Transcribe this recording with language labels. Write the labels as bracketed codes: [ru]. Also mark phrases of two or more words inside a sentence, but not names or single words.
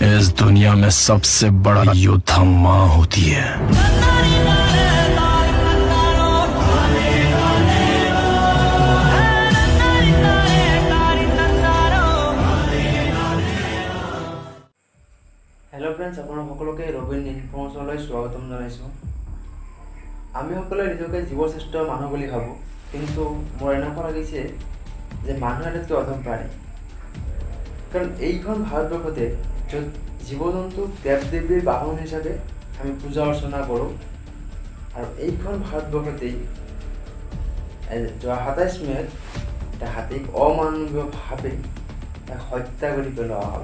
[hi] इस दुनिया में सबसे बड़ा योद्धा माँ होती है। [en] hello friends, [as] আপোনালোক সকলোকে ৰবিন ইনফৰ্মেশ্যনলৈ স্বাগতম জনাইছোঁ। আমি সকলোৱে নিজকে জীৱশ্ৰেষ্ঠ মানুহ বুলি ভাবোঁ, কিন্তু মোৰ এনেকুৱা লাগিছে যে মানুহ এটাতকৈ অধম প্ৰাণী। কাৰণ এইখন ভাৰতবৰ্ষতে য'ত জীৱ জন্তুক দেৱ দেৱীৰ বাহন হিচাপে আমি পূজা অৰ্চনা কৰোঁ, আৰু এইখন ভাৰতবৰ্ষতেই যোৱা ২৭ মে'ত এটা হাতীক অমানৱীয়ভাৱে হত্যা কৰি পেলোৱা হ'ল।